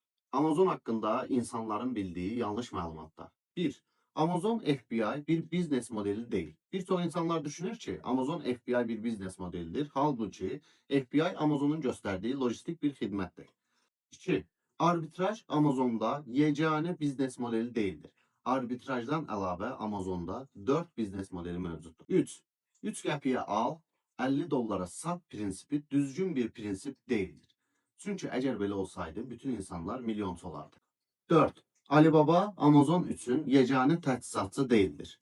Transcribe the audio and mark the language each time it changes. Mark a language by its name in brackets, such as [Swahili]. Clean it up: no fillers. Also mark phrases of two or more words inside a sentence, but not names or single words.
[Turkish] Amazon hakkında insanların bildiği yanlış məlumatlar. 1. Amazon FBI bir biznes modeli değil. Birçok insanlar düşünür ki Amazon FBI bir biznes modelidir. Halbuki FBI Amazon'un gösterdiği lojistik bir hizmettir. 2. Arbitraj Amazon'da yegane biznes modeli değildir. [Azerbaijani] Arbitrajdan əlavə Amazon'da 4 biznes modeli mövcuddur. 3. 3 qəpiyə al, 50 dollara sat prinsipi düzgün bir prinsip değildir. Çünkü əgər belə olsaydı bütün insanlar milyonçu olardı. 4. Alibaba Amazon üçün yeganə təchizatçı değildir.